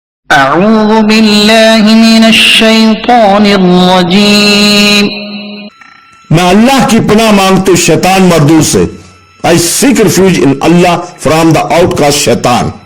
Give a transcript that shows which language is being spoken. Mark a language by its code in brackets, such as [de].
[ar] أعوذ بالله من الشيطان الرجيم [ur] میں اللہ کی پناہ مانگتا ہوں شیطان مردود سے. [en] I seek refuge in Allah from the outcast شیطان.